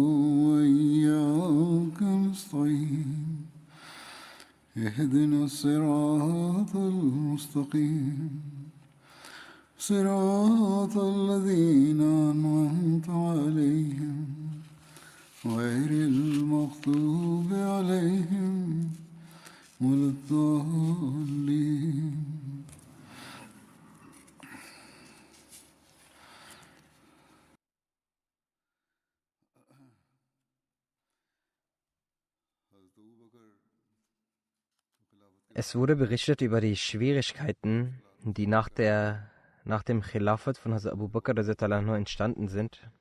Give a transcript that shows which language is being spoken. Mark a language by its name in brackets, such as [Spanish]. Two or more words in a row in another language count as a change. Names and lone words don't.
[Arabic] وإياك نستعين اهدنا الصراط المستقيم صراط الذين أنعمت عليهم غير المغضوب عليهم ولا الضالين. [German] Es wurde berichtet über die Schwierigkeiten, die nach dem Khilafat von Hazrat Abu Bakr entstanden sind.